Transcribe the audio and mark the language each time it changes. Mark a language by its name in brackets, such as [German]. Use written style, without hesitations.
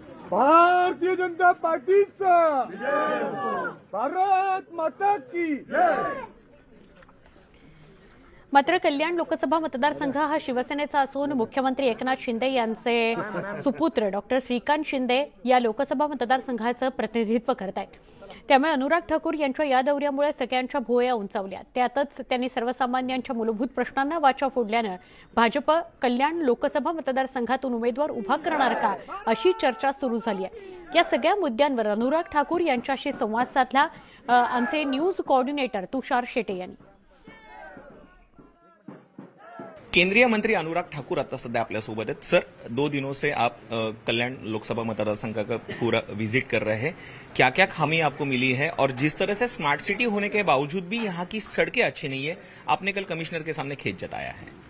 [Marathi] भारतीय जनता पार्टीचा [Hindi] भारत माता की जय। [Marathi] मात्र कल्याण लोकसभा मतदारसंघ हा शिवसेनेचा असून मुख्यमंत्री एकनाथ शिंदे यांचे सुपुत्र डॉक्टर श्रीकांत शिंदे या लोकसभा मतदारसंघाचं प्रतिनिधित्व करत आहेत। त्यामुळे अनुराग ठाकूर यांच्या या दौऱ्यामुळे सगळ्यांच्या भुवया उंचावल्या। त्यातच त्यांनी सर्वसामान्यांच्या मूलभूत प्रश्नांना वाचा फोडल्यानं भाजप कल्याण लोकसभा मतदारसंघातून उमेदवार उभा करणार का अशी चर्चा सुरू झाली आहे। या सगळ्या मुद्द्यांवर अनुराग ठाकूर यांच्याशी संवाद साधला आमचे न्यूज कोऑर्डिनेटर तुषार शेटे यांनी। [Hindi] केंद्रीय मंत्री अनुराग ठाकुर [Marathi] आता सध्या आपल्या सोबत [Hindi] हैं। सर, 2 दिनों से आप कल्याण लोकसभा मतदारसंघ का पूरा विजिट कर रहे हैं, क्या क्या खामी आपको मिली है और जिस तरह से स्मार्ट सिटी होने के बावजूद भी यहाँ की सड़कें अच्छी नहीं है, आपने कल कमिश्नर के सामने खेद जताया है।